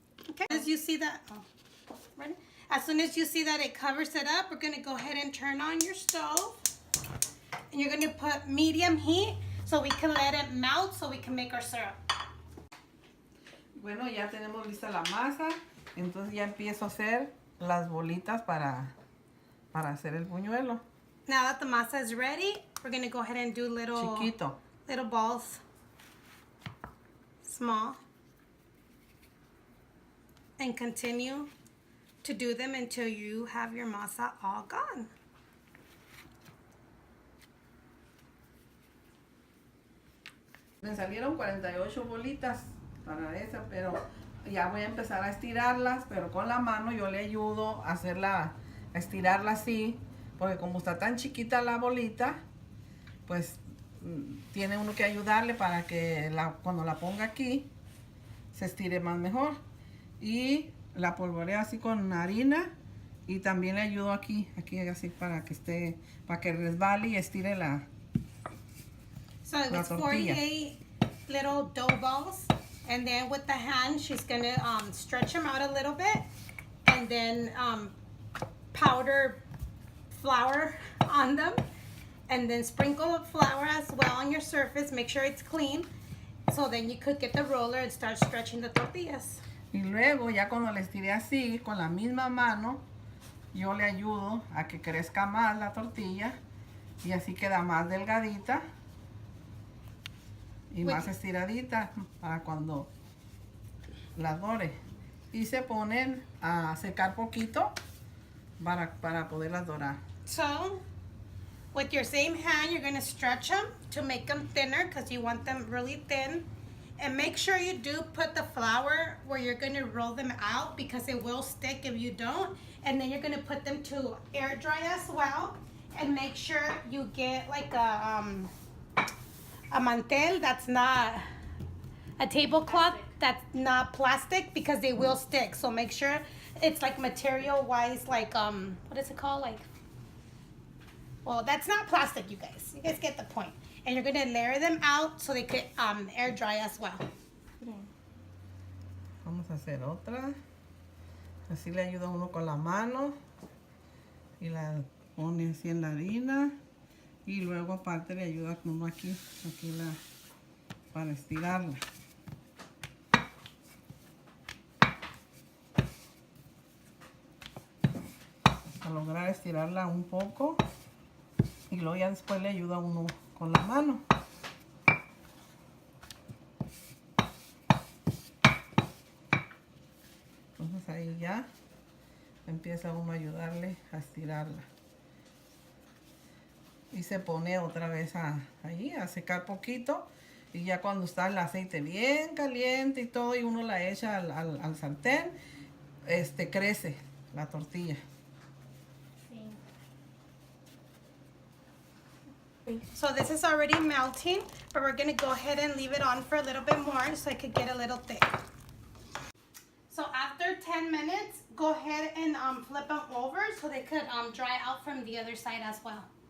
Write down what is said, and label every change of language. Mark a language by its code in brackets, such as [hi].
[en] Okay, as you see that, ready? As soon as you see that it covers it up, we're gonna go ahead and turn on your stove. And you're gonna put medium heat so we can let it melt so we can make our syrup. [es] Bueno, ya tenemos lista la masa. Entonces ya empiezo a hacer las bolitas para hacer el buñuelo. [en] Now that the masa is ready, we're gonna go ahead and do little balls, small, and continue to do them until you have your masa all gone. [es] Me salieron 48 bolitas para esa, pero ya voy a empezar a estirarlas, pero con la mano yo le ayudo a hacerla, a estirarla así, porque como está tan chiquita la bolita, pues tiene uno que ayudarle para que cuando la ponga aquí se estire más mejor. Y la polvoreo así con harina y también le ayudo aquí así para que resbale y estire la [en] So it was [es] tortilla. [en] 48 little dough balls, and then with the hand, she's gonna stretch them out a little bit, and then powder flour on them, and then sprinkle flour as well on your surface. Make sure it's clean, so then you could get the roller and start stretching the tortillas. [es] Y luego ya cuando le estiré así, con la misma mano, yo le ayudo a que crezca más la tortilla y así queda más delgadita y más estiradita para cuando la dore. Y se ponen a secar poquito para poderlas dorar. [en] So, with your same hand, you're gonna stretch them to make them thinner because you want them really thin. And make sure you do put the flour where you're gonna roll them out because it will stick if you don't. And then you're gonna put them to air dry as well. And make sure you get like a mantel that's not a tablecloth that's not plastic because they will stick. So make sure it's like material wise, like what is it called? Like, well, that's not plastic, you guys. You guys get the point. And you're gonna layer them out so they could air dry as well. [es] Vamos a hacer otra. Así le ayuda uno con la mano y la pone así en la harina y luego aparte le ayuda uno aquí para estirarla. Para lograr estirarla un poco y luego ya después le ayuda uno con la mano. Entonces ahí ya empieza uno a ayudarle a estirarla. Y se pone otra vez ahí a secar poquito. Y ya cuando está el aceite bien caliente y todo y uno la echa al sartén, crece la tortilla. [en] So this is already melting, but we're gonna go ahead and leave it on for a little bit more so it could get a little thick. So after 10 minutes, go ahead and flip them over so they could dry out from the other side as well.